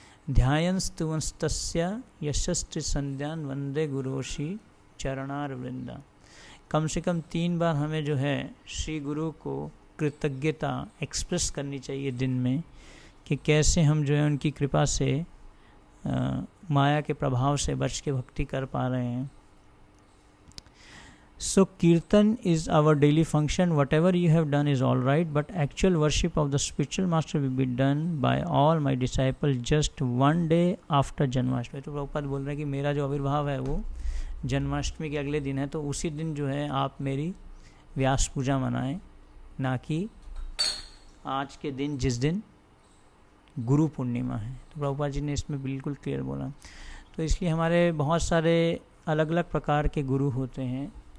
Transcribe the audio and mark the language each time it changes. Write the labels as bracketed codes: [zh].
[sa] ध्यायंस्तुवंस्तस्य यशस्त्र संध्यान वंदे गुरोशी चरणार वृंदा। [hi] कम से कम 3 बार हमें जो है श्री गुरु को कृतज्ञता एक्सप्रेस करनी चाहिए दिन में, कि कैसे हम जो है उनकी कृपा से माया के प्रभाव से बच के भक्ति कर पा रहे हैं। [en] So Kirtan is our daily function. Whatever you have done is all right, but actual worship of the spiritual master will be done by all my disciples just one day after Janmashtami. [hi] तो प्रभुपाद बोल रहे हैं कि मेरा जो आविर्भाव है वो जन्माष्टमी के अगले दिन है, तो उसी दिन जो है आप मेरी व्यास पूजा मनाएं, ना कि आज के दिन जिस दिन गुरु पूर्णिमा है। तो प्रभुपाद जी ने इसमें बिल्कुल क्लियर बोला। तो इसलिए हमारे बहुत सारे अलग अलग प्रकार के गुरु होते हैं।